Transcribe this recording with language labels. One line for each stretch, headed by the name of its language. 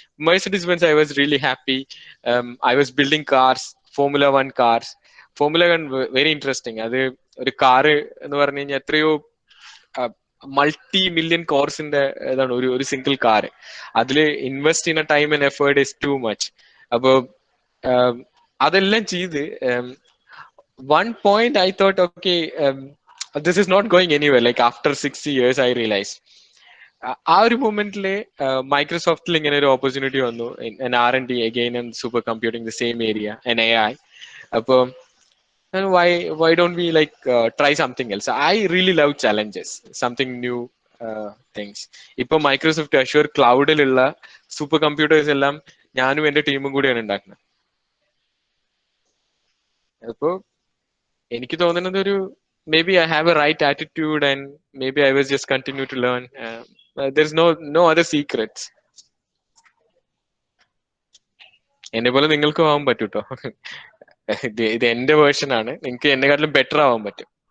English: Mercedes Benz, I was really happy. I was building cars, Formula 1 cars.
Malayalam: Formula 1
English: Very interesting.
Malayalam: അത് ഒരു car എന്ന് പറഞ്ഞു കഴിഞ്ഞാൽ എത്രയോ multi-million കോഴ്സിന്റെ ഇതാണ് ഒരു സിംഗിൾ കാറ്. അതില് ഇൻവെസ്റ്റ് ചെയ്യുന്ന
English: Time and effort is too much.
Malayalam: അപ്പൊ അതെല്ലാം ചെയ്ത്
English: one point I thought, okay, this is not going anywhere. Like after 60 years I realized
Malayalam: ആ ഒരു മൊമെന്റില് മൈക്രോസോഫ്റ്റിൽ ഇങ്ങനെ ഒരു ഓപ്പർച്യൂണിറ്റി വന്നു,
English: R&D again and super computing, the same area, and AI. അപ്പൊ why don't we like try something else? I really love challenges, something new things.
Malayalam: ഇപ്പൊ Microsoft assure ക്ലൗഡിലുള്ള super computers എല്ലാം ഞാനും എന്റെ ടീമും കൂടിയാണ് ഉണ്ടാക്കുന്നത്. അപ്പോ എനിക്ക് തോന്നുന്നത്
English: maybe I have a right attitude and maybe I was just continue to learn. There's no other secrets.
Malayalam: എന്നെ പോലെ നിങ്ങൾക്കും ആവാൻ പറ്റും കേട്ടോ. ഇത് എന്റെ വേർഷൻ ആണ്, നിങ്ങൾക്ക് എന്നെക്കാട്ടിലും ബെറ്റർ ആവാൻ പറ്റും.